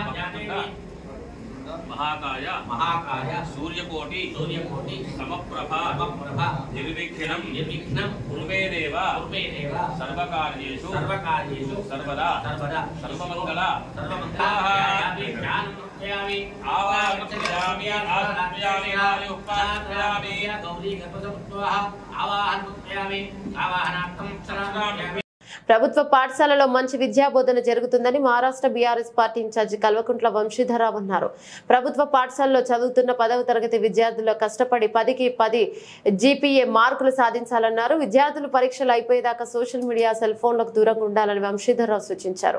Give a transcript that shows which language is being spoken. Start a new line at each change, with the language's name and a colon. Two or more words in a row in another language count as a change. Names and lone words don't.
Sanskrit: जातेमि महाकाय महाकाय सूर्यकोटि समप्रभा निर्विघ्नं कुर्वे देव सर्वकार्येषु सर्वदा सर्वमंगल आवाहयामि गौरी गणपतिपुत्रः आवाहनार्थं शरणागच्छामि
Telugu: ప్రభుత్వ పాఠశాలలో మంచి విద్యా బోధన జరుగుతుందని మహారాష్ట్ర బీఆర్ఎస్ పార్టీ ఇన్ఛార్జి కల్వకుంట్ల వంశీధరరావు అన్నారు. ప్రభుత్వ పాఠశాలలో చదువుతున్న 10వ తరగతి విద్యార్థులు కష్టపడి 10కి 10
English: GPA marks
Telugu: సాధించాలన్నారు. విద్యార్థులు పరీక్షలు అయిపోయేదాకా
English: social media
Telugu: సెల్ ఫోన్లకు దూరంగా ఉండాలని వంశీధరరావు సూచించారు.